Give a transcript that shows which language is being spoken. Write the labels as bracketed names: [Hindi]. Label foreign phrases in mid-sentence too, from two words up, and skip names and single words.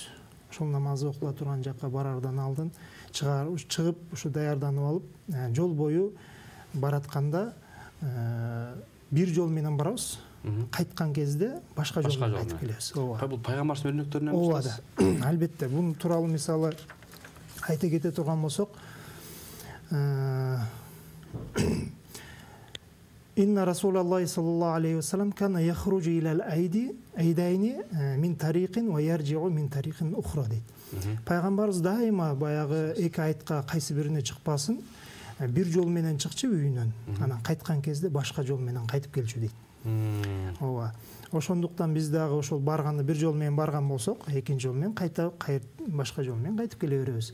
[Kyrgyz] Ошол намаз окула турган жакка барардан алдын чыгып, ушу даярданып алып, жол бою баратканда бир жол менен барабыз. Кайткан кезде башка жол менен кайтып келебиз. Ооба. Бул пайгамбардын өрнөктөрүнөн эмес? Ооба да. Албетте, бунун тууралуу мисалы айта кете турган болсок, [Arabic] إن رسول الله صلى الله عليه و سلم كان يخرج إلى العيدين من طريق و يرجع من طريق أخرى дейт. [Kyrgyz] Пайгамбарыбыз дайыма баягы эки айтка кайсы бирине чыкпасын, бир жол менен чыкчу үйүнөн, анан кайткан кезде башка жол менен кайтып келчү дейт. Ооба. Ошондуктан биз дагы ошол барганда бир жол менен барган болсок, экинчи жол менен башка жол менен кайтып келе беребиз.